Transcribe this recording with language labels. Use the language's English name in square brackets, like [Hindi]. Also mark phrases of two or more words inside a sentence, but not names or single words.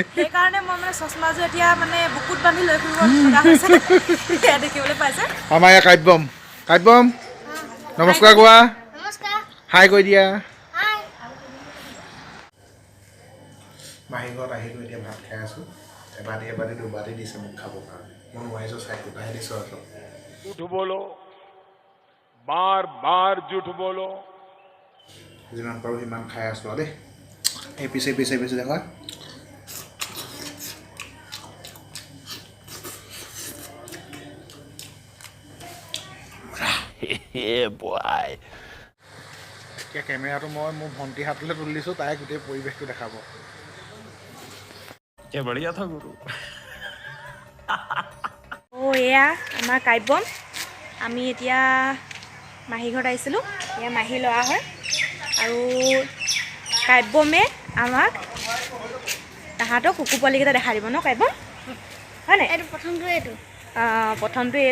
[Assamese] সেইকাৰণে মই মানে চশমাযোৰ এতিয়া মানে বুকুত বান্ধি লৈ ফুৰিব লগা হৈছে সেয়া দেখিবলৈ পাইছে আমাৰ ইয়াৰ কাব্যম নমস্কাৰ কোৱা হাই কৈ দিয়া মাহী ঘৰত আহিলোঁ এতিয়া ভাত খাই আছোঁ এবাটি দুবাটি দিছে মোক খাবৰ কাৰণে মই নোৱাৰিছোঁ চাই গোটাই দিছোঁ আৰু [Hindi] झूठ बोलो बार बार झूठ बोलो [Assamese] যিমান পাৰোঁ সিমান খাই আছোঁ আৰু দেই এই পিছে দেখা [English] yeah boy [Assamese] এতিয়া কেমেৰাটো মই মোৰ ভণ্টি হাতলৈ তুলি দিছোঁ তাই গোটেই পৰিৱেশটো দেখাব [Hindi] क्या बढ़िया था गुरु [Assamese] এয়া আমাৰ কাব্যম আমি এতিয়া মাহী ঘৰত আহিছিলোঁ এয়া মাহী ল'ৰা হয় আৰু কাব্যমে আমাক তাহাঁতক কুকুৰ পোৱালিকেইটা দেখাই দিব ন কাব্যম হয় নাই প্ৰথমটো